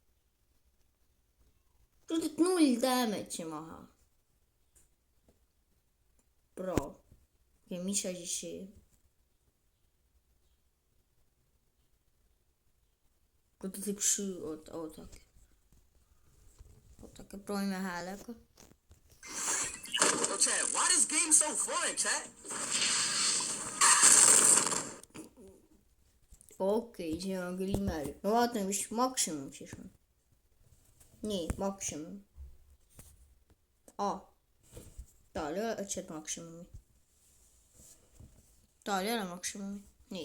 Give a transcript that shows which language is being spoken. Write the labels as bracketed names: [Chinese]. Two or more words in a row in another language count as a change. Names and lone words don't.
[Estonian] Tuled 0 damage'i maha. Bro. Okei, mis asi see? Kui ta teeb süü, oodake. Oodake, proovime häälega. [English] Yo, Chad, why this game so fun, Chad? [Estonian] Okei, see on küll imelik. No vaatame, mis maksimum siis on. Nii, maksimum. Tal ei ole chat maksimumi. Tal ei ole maksimumi. Nii.